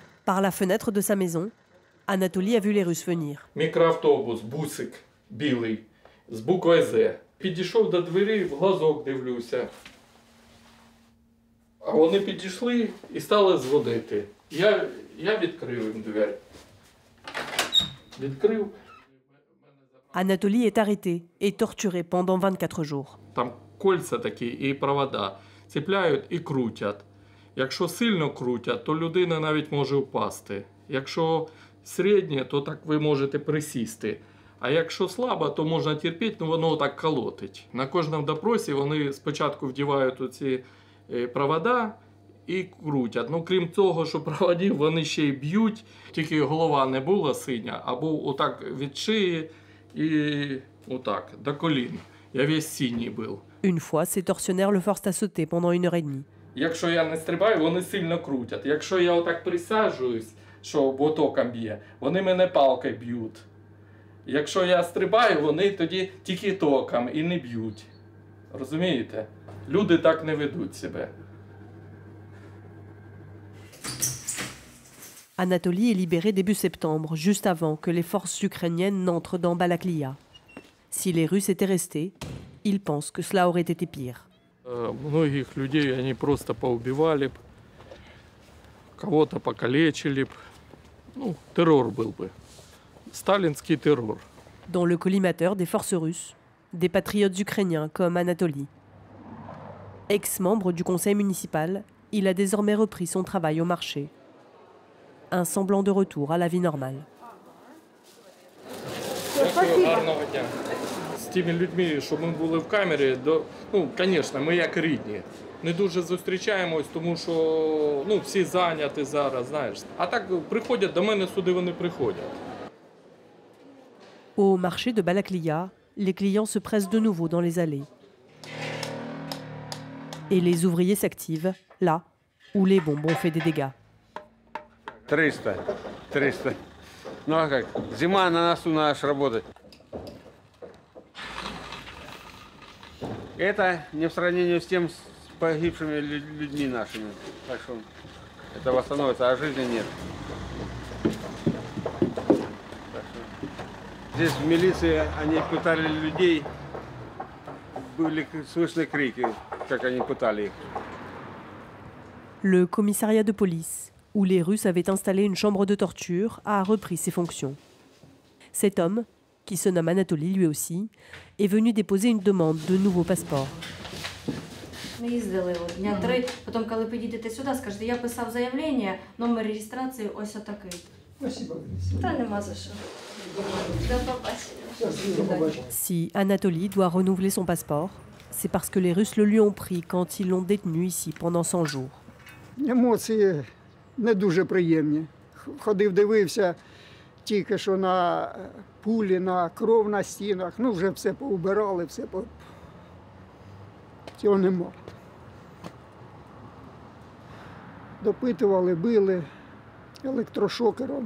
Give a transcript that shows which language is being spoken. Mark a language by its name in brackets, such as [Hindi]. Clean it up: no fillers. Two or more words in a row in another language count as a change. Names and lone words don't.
[French] Par la fenêtre de sa maison, Anatoly a vu les Russes venir. [Ukrainian] Мікроавтобус, бусик, білий, з буквою «З». Підійшов до двері, в глазок дивлюся. А вони підійшли і стали зводити. Я відкрив їм двері. Відкрив. [French] Anatoly est arrêté et torturé pendant 24 jours. [Ukrainian] Там кольця такі і провода. Цепляють і крутять. Якщо сильно крутять, то людина навіть може впасти. Якщо середнє, то так ви можете присісти. А якщо слабо, то можна терпіти, але воно так колотить. На кожному допросі вони спочатку вдівають оці провода і крутять. Ну, крім того, що проводів, вони ще й б'ють. Тільки голова не була синя, а був отак від шиї і отак, до колін. Я весь синій був. [French] Une fois, ces tortionnaires le forcent à sauter pendant 1h30. [Ukrainian] Якщо я не стрибаю, вони сильно крутять. Якщо я отак присаджуюсь, що ботоком б'є, вони мене палкою б'ють. Якщо я стрибаю, вони тоді тільки током і не б'ють. Розумієте? Люди так не ведуть себе. [French] Anatoly est libéré début septembre, juste avant que les forces ukrainiennes n'entrent dans Balaklia. Si les Russes étaient restés, il pense que cela aurait été pire. [Russian] Многих людей они просто поубивали б, кого-то покалечили б. Ну, террор был бы. Сталинский террор. [French] Dans le collimateur des forces russes, des patriotes ukrainiens comme Anatoly. Ex-membre du conseil municipal, il a désormais repris son travail au marché. Un semblant de retour à la vie normale. [Ukrainian] Гарного дня. З тими людьми, що ми були в камері, ну, звісно, ми як рідні. Не дуже зустрічаємось, тому що всі зайняті зараз, знаєш. А так приходять, до мене сюди вони приходять. [French] Au marché de Balaklia, les clients se pressent de nouveau dans les allées. Et les ouvriers s'activent, là où les bombes ont fait des dégâts. 300. [Russian] Ну а как? Зима на носу, надо ж работать. Это не в сравнении с тем, с погибшими людьми нашими. Так что это восстановится, а жизни нет. Так что здесь в милиции они пытали людей, были слышны крики, как они пытали их. [French] Le commissariat de police, où les Russes avaient installé une chambre de torture, a repris ses fonctions. Cet homme, qui se nomme Anatoly lui aussi, est venu déposer une demande de nouveau passeport. [Ukrainian] Ми їздили дня 3, потім, коли підійдете сюди, скажете, я писав заявлення, номер реєстрації ось отакий. [Russian] Спасибо. [Ukrainian] Та нема за що. До побачення. [French] Si Anatoly doit renouveler son passeport, c'est parce que les Russes le lui ont pris quand ils l'ont détenu ici pendant 100 jours. [Ukrainian] Емоції не дуже приємні. Ходив, дивився тільки що на пулі, на кров на стінах. Ну, вже все поубирали, цього нема. Допитували, били електрошокером.